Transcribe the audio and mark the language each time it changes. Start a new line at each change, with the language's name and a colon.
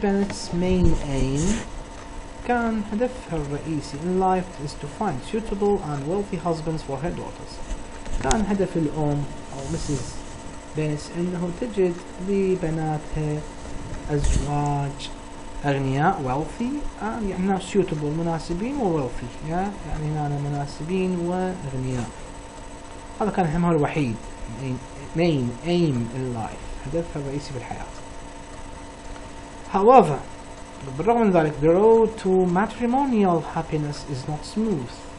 English: Bennet's main aim
Arabic: كان هدفها الرئيسي
English: in life is to find suitable and wealthy husbands for her daughters.
Arabic: كان هدف الأم أو Mrs. Bennet إنه تجد لبناتها أزواج أغنياء wealthy، يعني suitable مناسبين و wealthy، يعني هنا مناسبين وأغنياء. هذا كان همها الوحيد،
English: main aim in life،
Arabic: هدفها الرئيسي في الحياة.
English: However،
Arabic: بالرغم من ذلك
English: the road to matrimonial happiness is not smooth.